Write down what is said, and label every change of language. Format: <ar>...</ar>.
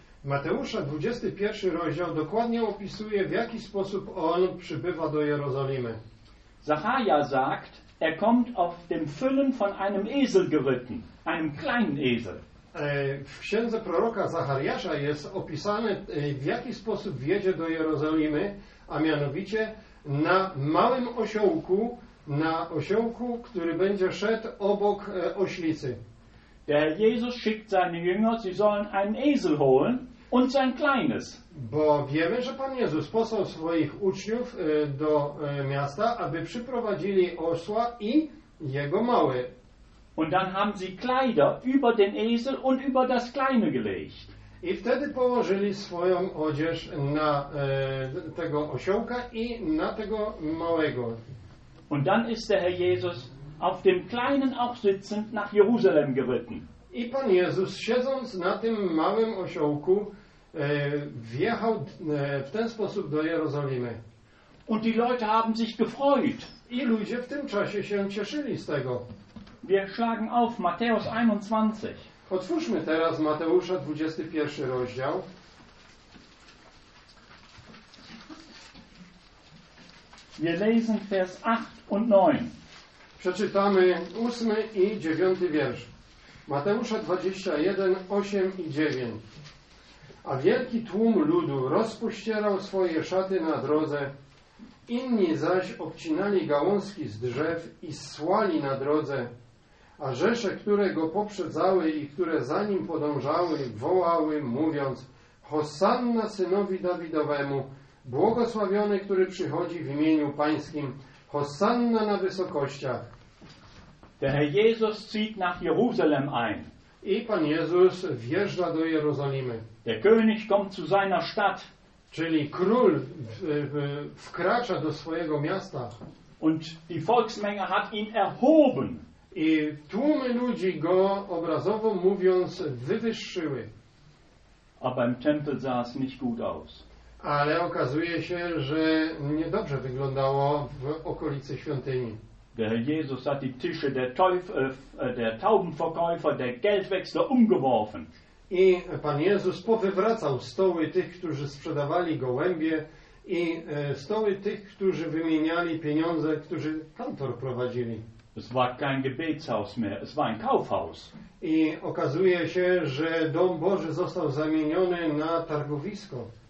<pl>Mateusza 21 rozdział dokładnie opisuje, w jaki sposób on przybywa do Jerozolimy.</pl> <de>Zacharia sagt, er kommt auf dem Füllen von einem Esel geritten, einem kleinen Esel.</de> <pl>W księdze proroka Zachariasza jest opisane, w jaki sposób wjedzie do Jerozolimy, a mianowicie na małym osiołku, na osiołku, który będzie szedł obok oślicy.</pl> <de>Der Jesus schickt seine Jünger, sie sollen einen Esel holen und sein kleines.</de> <pl>Bo wiemy, że Pan Jezus posłał swoich uczniów do miasta, aby przyprowadzili osła i jego mały.</pl> <de>Und dann haben sie Kleider über den Esel und über das kleine gelegt.</de> <pl>I wtedy położyli swoją odzież na tego osiołka i na tego małego.</pl> <de>Und dann ist der Herr Jesus auf dem Kleinen auch sitzend nach Jerusalem geritten.</de> <pl>I Pan Jezus, siedząc na tym małym osiołku, wjechał w ten sposób do Jerozolimy.</pl> <de>Und die Leute haben sich gefreut.</de> <pl>I ludzie w tym czasie się cieszyli z tego.</pl> <de>Wir schlagen auf Matthäus 21.</de> <pl>Otwórzmy teraz Mateusza 21 rozdział.</pl> <de>Wir lesen Vers 8 und 9.</de> <pl>Przeczytamy 8 i 9 wiersz. Mateusza 21, 8 i 9. A wielki tłum ludu rozpościerał swoje szaty na drodze, inni zaś obcinali gałązki z drzew i słali na drodze, a rzesze, które go poprzedzały i które za nim podążały, wołały, mówiąc: Hosanna synowi Dawidowemu, błogosławiony, który przychodzi w imieniu Pańskim, Hosanna na wysokościach.</pl> <de>Der Herr Jesus zieht nach Jerusalem ein.</de> <pl>I Pan Jezus wjeżdża do Jerozolimy.</pl> <de>Der König kommt zu seiner Stadt.</de> <pl>Czyli król wkracza do swojego miasta.</pl> <de>Und die Volksmenge hat ihn erhoben.</de> <pl>I tłumy ludzi go, obrazowo mówiąc, wywyższyły.</pl> <de>Aber im Tempel sah es nicht gut aus.</de> <pl>Ale okazuje się, że niedobrze wyglądało w okolicy świątyni.</pl> <de>Der Jesus hat die Tische der Taubenverkäufer, der Geldwechsler umgeworfen.</de> <pl>I Pan Jezus powywracał stoły tych, którzy sprzedawali gołębie i stoły tych, którzy wymieniali pieniądze, którzy kantor prowadzili.</pl> <de>Es war kein Gebetshaus mehr, es war ein Kaufhaus.</de> <pl>I okazuje się, że Dom Boży został zamieniony na targowisko.</pl>